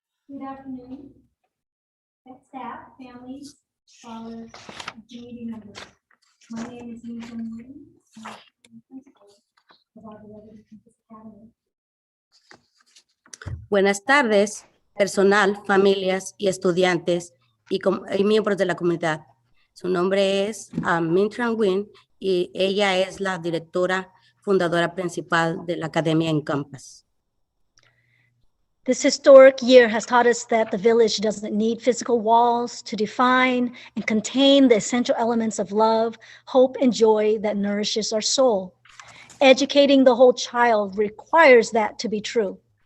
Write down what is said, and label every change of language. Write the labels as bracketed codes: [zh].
[en] Good afternoon, staff, families, scholars, and community members. My name is EnCompass. I'm the principal of our beloved EnCompass Academy. [es] Buenas tardes, personal, familias y estudiantes y miembros de la comunidad. Su nombre es Mintran Nguyen y ella es la directora fundadora principal de la Academia EnCompass. [en] This historic year has taught us that the village doesn't need physical walls to define and contain the essential elements of love, hope, and joy that nourishes our soul. Educating the whole child requires that to be true.